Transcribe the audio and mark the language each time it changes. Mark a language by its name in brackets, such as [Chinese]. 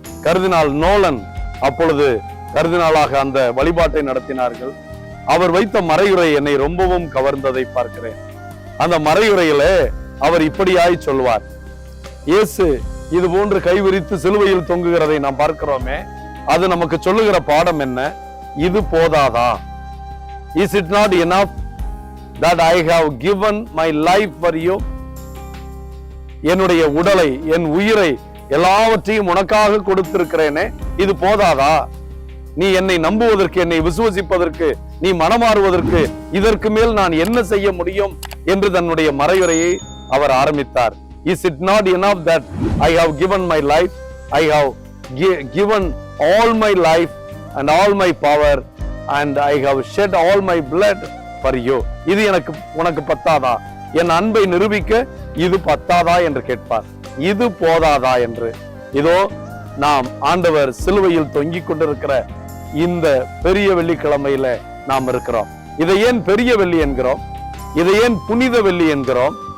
[Tamil] கர்தினால் Nolan அப்பொழுது கர்தினாலாக அந்த வழிபாட்டை நடத்தினார்கள். அவர் வைத்த மறையுரை என்னை ரொம்பவும் கவர்ந்ததை பார்க்கிறேன். அந்த மறையுரையில அவர் இப்படியாய் சொல்வார், இயேசு இது போன்று கைவிரித்து சிலுவையில் தொங்குகிறதை நாம் பார்க்கிறோமே, அது நமக்கு சொல்லுகிற பாடம் என்ன? இது போதாதா? [English] Is it not enough that I have given my life for you? [Tamil] என்னுடைய உடலை, என் உயிரை, எல்லாவற்றையும் உனக்காக கொடுத்திருக்கிறேனே, இது போதாதா? நீ என்னை நம்புவதற்கு, என்னை விசுவசிப்பதற்கு, நீ மனமாறுவதற்கு இதற்கு மேல் நான் என்ன செய்ய முடியும் என்று தன்னுடைய மறையுரையை அவர் ஆரம்பித்தார். [English] Is it not enough that I have given my life? I have given all my life and all my power and I have shed all my blood for you. [Tamil] இது உனக்கு பத்தாதா? என் அன்பை நிரூபிக்க இது பத்தாதா என்று கேட்பார். இது போதாதா என்று. இதோ நாம் ஆண்டவர் சிலுவையில் தொங்கிக் கொண்டிருக்கிற இந்த பெரிய வெள்ளிக்கிழமையில நாம் இருக்கிறோம். இதை ஏன் பெரிய வெள்ளி என்கிறோம்? இதை ஏன் புனித வெள்ளி என்கிறோம்?